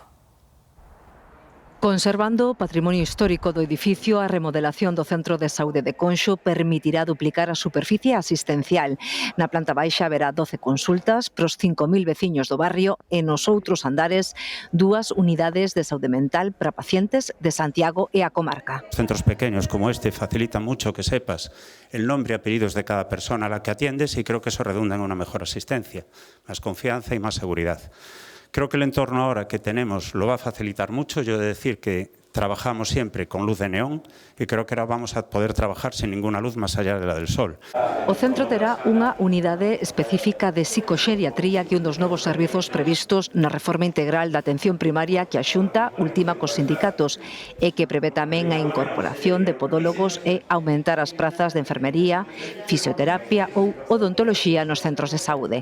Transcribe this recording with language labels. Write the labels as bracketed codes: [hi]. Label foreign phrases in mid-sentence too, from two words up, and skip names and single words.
[gl] Conservando o patrimonio histórico do edificio, a remodelación do Centro de Saúde de Conxo permitirá duplicar a superficie asistencial. Na planta baixa haberá 12 consultas pros 5.000 veciños do barrio e nos outros andares 2 unidades de saúde mental para pacientes de Santiago e a comarca. [es] Centros pequeños como este facilitan mucho que sepas el nombre y apellidos de cada persona a la que atiendes y creo que eso redunda en una mejor asistencia, más confianza y más seguridad. Creo que el entorno ahora que tenemos lo va a facilitar mucho. Yo he de decir que trabajamos siempre con luz de neón e creo que ahora vamos a poder trabajar sin ninguna luz máis allá de la del sol. [gl] O centro terá unha unidade específica de psicoxeriatría que é un dos novos servizos previstos na reforma integral da atención primaria que a Xunta ultima cos sindicatos e que prevé tamén a incorporación de podólogos e aumentar as prazas de enfermería, fisioterapia ou odontoloxía nos centros de saúde.